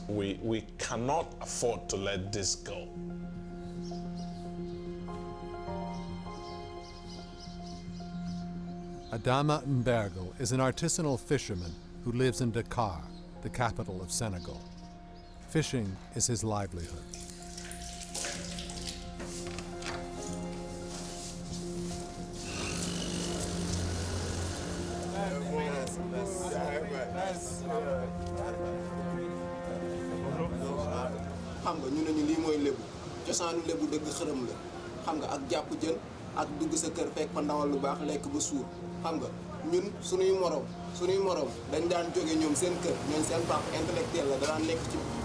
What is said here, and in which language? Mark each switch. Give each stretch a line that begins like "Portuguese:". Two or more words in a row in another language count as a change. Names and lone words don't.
English: We cannot afford to let this go. Adama Mbergel is an artisanal fisherman who lives in Dakar, the capital of Senegal. Fishing is his livelihood.
Wolof: xam nga ñu ne ñu lii mooy lébu cosaanu lébu dëgg xërëm la xam nga ak jàpp jën ak dugg sa kër fekk fa ndawal lu baax lekk ba suur xam nga ñun suñuy morom dañ daan jóge ñoom seen kër ñoom seen papa intellectuel la daan nekk ci